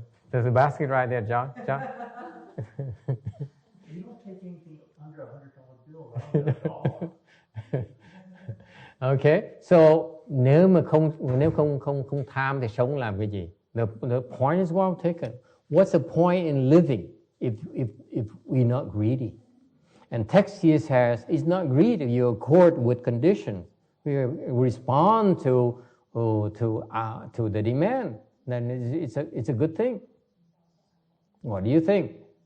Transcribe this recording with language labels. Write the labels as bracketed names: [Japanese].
[English] There's a basket right there, John. You don't take anything under $100 bill, right? At all. [Vietnamese] Okay, so nếu không tham thì sống làm cái gì? [English] The point is well taken. What's the point in living if we're not greedy? And Texius says it's not greed if you accord with conditions. We respond to the demand. Then it's a good thing. What do you think?